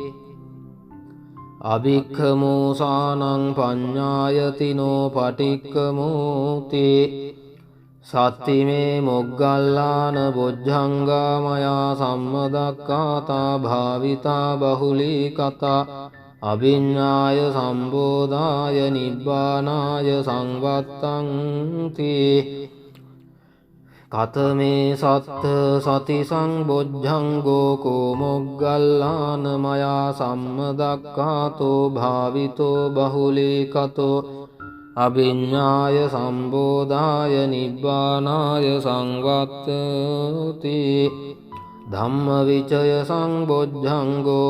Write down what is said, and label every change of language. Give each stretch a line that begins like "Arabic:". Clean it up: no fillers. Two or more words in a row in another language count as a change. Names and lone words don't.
Pali: අභික්ඛමෝසානං පඤ්ඤායතිනෝ පටික්කමෝති සත්තිමේ මොග්ගල්ලාන බොජ්ජංගා මයා සම්මදක්ඛාතා භාවිතා බහුලීකතා අභිඤ්ඤාය සම්බෝධාය නිබ්බානාය සංවත්තන්ති කතමේ සත්ත සති සංබොජ්ජංගෝ කෝ මොග්ගල්ලාන මයා සම්මදක්ඛාතෝ භාවිතෝ බහුලීකතෝ අභිඤ්ඤාය සම්බෝධාය නිබ්බානාය සංවත්තති ධම්මවිචය සංබොජ්ජංගෝ